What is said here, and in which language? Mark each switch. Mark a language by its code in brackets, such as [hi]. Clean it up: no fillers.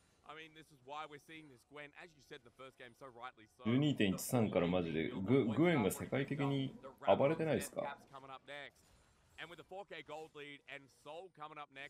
[en] I mean, this is why we're seeing this Gwen, as you said in the first game, so rightly so. [ja] 12.13 からマジでグエンが世界的に暴れてないですか？ [en] And with the 4K gold lead and Soul coming up next.